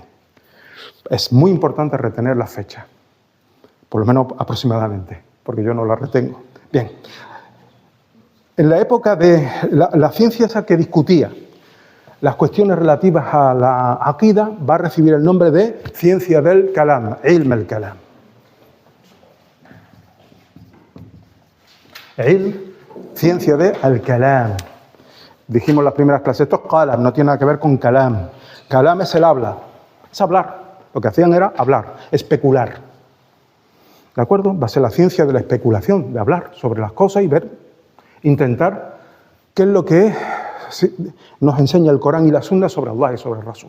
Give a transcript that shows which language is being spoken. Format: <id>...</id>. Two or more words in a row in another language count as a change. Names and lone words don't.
<es>Es muy importante retener la fecha. Por lo menos aproximadamente, porque yo no la retengo. Bien. En la época de la ciencia esa que discutía las cuestiones relativas a la aqida va a recibir el nombre de ciencia del kalam,</es> <ar>علم الكلام.</ar> <es>Ilm, ciencia de al-kalam. Dijimos en las primeras clases, esto es kalam, no tiene nada que ver con kalam. Kalam es el habla, es hablar. Lo que hacían era hablar, especular. ¿De acuerdo? Va a ser la ciencia de la especulación, de hablar sobre las cosas y ver, intentar qué es lo que nos enseña el Corán y la Sunna sobre Allah y sobre el Rasul.</es>